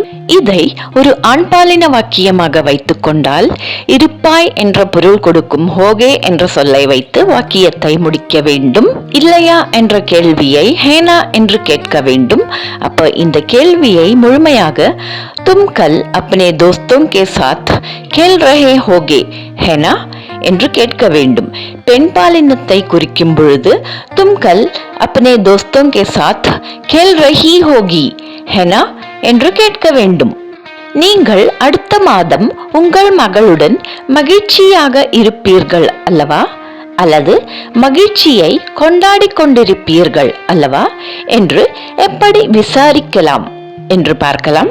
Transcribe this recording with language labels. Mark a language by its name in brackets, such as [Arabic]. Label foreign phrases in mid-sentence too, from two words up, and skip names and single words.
[Tamil] இதை ஒரு ஆண்பாலின வாக்கியமாக வைத்துக் கொண்டால் இருப்பாய் என்ற பொருள் கொடுக்கும் ஹோகே என்ற சொல்லை வைத்து வாக்கியத்தை முடிக்க வேண்டும். இல்லையா என்ற கேள்வியை ஹேனா என்று கேட்க வேண்டும். அப்ப இந்த கேள்வியை முழுமையாக [Hindi] तुम कल अपने दोस्तों के साथ खेल रहे होगे है ना [Tamil] என்று கேட்க வேண்டும். பெண் பாலினத்தை குறிக்கும் பொழுது [Hindi] तुम कल अपने दोस्तों के साथ खेल रही होगी है ना [Tamil] என்று கேட்க வேண்டும். நீங்கள் அடுத்த மாதம் உங்கள் மகளுடன் மகிழ்ச்சியாக இருப்பீர்கள் அல்லவா, அல்லது மகிழ்ச்சியை கொண்டாடி கொண்டிருப்பீர்கள் அல்லவா என்று எப்படி விசாரிக்கலாம் என்று பார்க்கலாம்.